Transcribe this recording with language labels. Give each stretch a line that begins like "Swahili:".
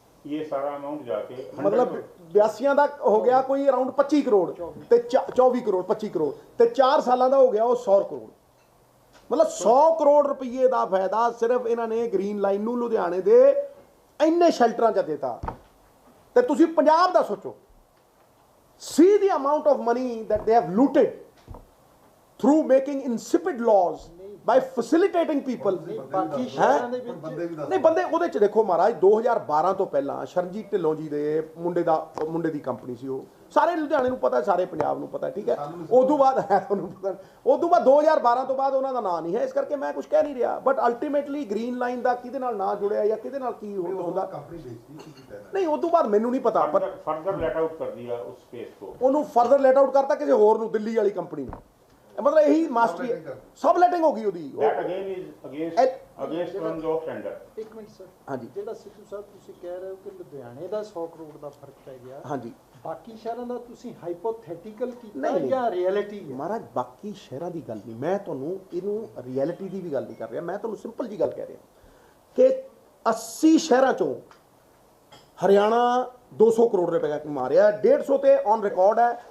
Hindi: ये सारा अमाउंट जाके
Punjabi: मतलब 82 ਦਾ ਹੋ ਗਿਆ ਕੋਈ ਅਰਾਊਂਡ 25 ਕਰੋੜ ਤੇ 24 ਕਰੋੜ 25 ਕਰੋੜ ਤੇ 4 ਸਾਲਾਂ ਦਾ ਹੋ ਗਿਆ ਉਹ 100 ਕਰੋੜ। मतलब 100 ਕਰੋੜ ਰੁਪਏ ਦਾ ਫਾਇਦਾ ਸਿਰਫ ਇਹਨਾਂ ਨੇ ਗ੍ਰੀਨ ਲਾਈਨ ਨੂੰ ਲੁਧਿਆਣੇ ਦੇ ਇੰਨੇ ਸ਼ੈਲਟਰਾਂ 'ਚ ਦਿੱਤਾ। ਤੇ ਤੁਸੀਂ ਪੰਜਾਬ ਦਾ ਸੋਚੋ,
English: see the amount of money that they have looted through making insipid laws by facilitating people।
Punjabi: ਬਾਕੀ ਸ਼ਹਿਰਾਂ ਦੇ ਵਿੱਚ ਬੰਦੇ ਵੀ ਦੱਸ ਨਹੀਂ ਬੰਦੇ ਉਹਦੇ 'ਚ ਦੇਖੋ ਮਹਾਰਾਜ 2012 ਤੋਂ ਪਹਿਲਾਂ ਸ਼ਰਨਜੀਤ ਢਿੱਲੋਂ ਜੀ ਦੇ ਮੁੰਡੇ ਦੀ ਕੰਪਨੀ ਸੀ। ਉਹ ਸਾਰੇ ਲੁਧਿਆਣੇ ਨੂੰ ਪਤਾ, ਸਾਰੇ ਪੰਜਾਬ ਨੂੰ ਪਤਾ, ਠੀਕ ਹੈ। ਉਦੋਂ ਬਾਅਦ ਹੈ ਤੁਹਾਨੂੰ ਪਤਾ, ਉਦੋਂ ਬਾਅਦ 2012 ਤੋਂ ਬਾਅਦ ਉਹਨਾਂ ਦਾ ਨਾਂ ਨਹੀਂ ਹੈ, ਇਸ ਕਰਕੇ ਮੈਂ ਕੁਝ ਕਹਿ ਨਹੀਂ ਰਿਹਾ।
English: but ultimately
Punjabi: ਗ੍ਰੀਨ ਲਾਈਨ ਦਾ ਕਿਹਦੇ ਨਾਲ ਨਾਂ ਜੁੜਿਆ ਜਾਂ ਕਿਹਦੇ ਨਾਲ ਕੀ ਹੁੰਦਾ ਕੰਪਨੀ ਵੇਚਦੀ ਕੀ ਕੀਤਾ ਹੈ। ਨਹੀਂ, ਉਦੋਂ ਬਾਅਦ ਮੈਨੂੰ ਨਹੀਂ ਪਤਾ। ਪਰ
Hindi: फर्दर लेट आउट कर दिया उस स्पेस को।
Punjabi: ਉਹਨੂੰ ਫਰਦਰ ਲੈਟ ਆਊਟ ਕਰਤਾ ਕਿਸੇ ਹੋਰ ਨੂੰ, ਦਿੱਲੀ ਵਾਲੀ ਕੰਪਨੀ ਨੂੰ। ਮਤਲਬ ਇਹੀ ਮਾਸਟਰੀ ਸਬ ਲੈਟਿੰਗ ਹੋ ਗਈ ਉਹਦੀ।
English: That again is against terms of tender।
Punjabi: ਇੱਕ ਮਿੰਟ ਸਰ, ਹਾਂਜੀ ਜਿਹੜਾ ਸਿੱਧੂ ਸਾਹਿਬ ਤੁਸੀਂ ਕਹਿ ਰਹੇ ਹੋ ਕਿ ਲੁਧਿਆਣੇ ਦਾ 100 ਕਰੋੜ ਦਾ ਫਰਕ ਪੈ ਗਿਆ, ਹਾਂਜੀ ਬਾਕੀ ਸ਼ਹਿਰਾਂ ਦਾ ਤੁਸੀਂ ਹਾਈਪੋਥੈਟੀਕਲ ਕੀਤਾ ਨਹੀਂ, ਨਹੀਂ। ਜਾਂ ਰਿਐਲਿਟੀ ਹੈ? ਮਹਾਰਾਜ ਬਾਕੀ ਸ਼ਹਿਰਾਂ ਦੀ ਗੱਲ ਨਹੀਂ, ਮੈਂ ਤੁਹਾਨੂੰ ਇਹਨੂੰ ਰਿਐਲਿਟੀ ਦੀ ਵੀ ਗੱਲ ਨਹੀਂ ਕਰ ਰਿਹਾ। ਮੈਂ ਤੁਹਾਨੂੰ ਸਿੰਪਲ ਜੀ ਗੱਲ ਕਹਿ ਰਿਹਾ ਕਿ 80 ਸ਼ਹਿਰਾਂ ਚੋਂ ਹਰਿਆਣਾ 200 ਕਰੋੜ ਰੁਪਏ ਕਮਾ ਰਿਹਾ, 150 ਤੇ ਔਨ ਰਿਕਾਰਡ ਹੈ।